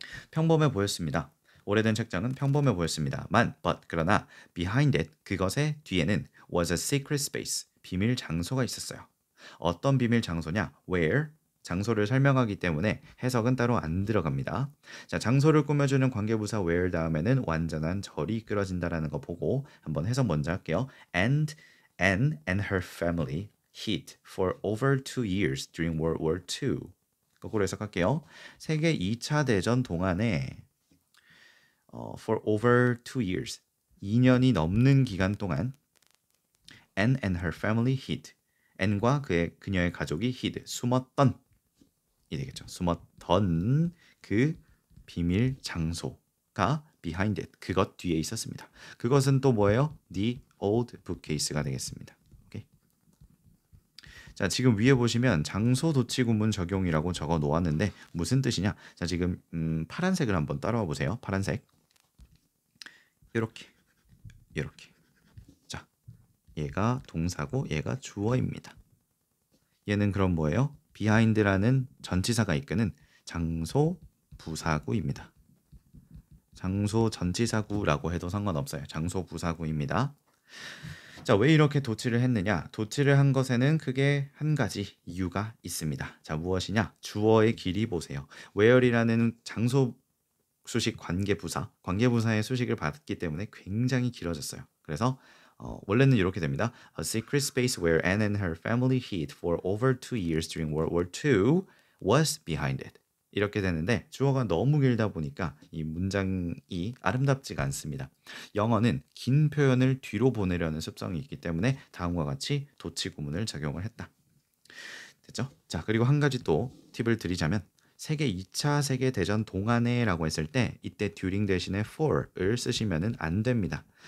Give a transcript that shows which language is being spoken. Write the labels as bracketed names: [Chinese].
[Korean] 평범해 보였습니다. 오래된 책장은 평범해 보였습니다만 그러나 behind it, 그것의 뒤에는 was a secret space, 비밀 장소가 있었어요. 어떤 비밀 장소냐? where 장소를 설명하기 때문에 해석은 따로 안 들어갑니다. 자, 장소를 꾸며주는 관계부사 where 다음에는 완전한 절이 이끌어진다라는 거 보고 한번 해석 먼저 할게요. [English] And Anne and her family hid for over 2 years during World War II. [Korean] 거꾸로 해석할게요. 세계 2차 대전 동안에 for over 2 years 2년이 넘는 기간 동안 Anne and her family hid. Anne과 그녀의 가족이 hid 숨었던 이 되겠죠. 숨었던 그 비밀 장소가 behind it 그것 뒤에 있었습니다. 그것은 또 뭐예요? [English] The old bookcase가 되겠습니다. [Korean] 오케이. 자, 지금 위에 보시면 장소 도치 구문 적용이라고 적어 놓았는데 무슨 뜻이냐? 자, 지금 파란색을 한번 따라와 보세요. 파란색. 이렇게. 자, 얘가 동사고 얘가 주어입니다. 얘는 그럼 뭐예요? behind라는 전치사가 이끄는 장소 부사구입니다. 장소 전치사구라고 해도 상관없어요. 장소 부사구입니다. 자, 왜 이렇게 도치를 했느냐? 도치를 한 것에는 크게 한 가지 이유가 있습니다. 자, 무엇이냐? 주어의 길이 보세요. where이라는 장소 수식 관계부사의 수식을 받기 때문에 굉장히 길어졌어요. 그래서 원래는 이렇게 됩니다. [English] A secret space where Anne and her family hid for over 2 years during World War II was behind it. [Korean] 이렇게 되는데 주어가 너무 길다 보니까 이 문장이 아름답지가 않습니다. 영어는 긴 표현을 뒤로 보내려는 습성이 있기 때문에 다음과 같이 도치 구문을 적용을 했다. 됐죠? 자, 그리고 한 가지 또 팁을 드리자면 세계 2차 세계대전 동안에라고 했을 때 이때 during 대신에 for을 쓰시면 안 됩니다.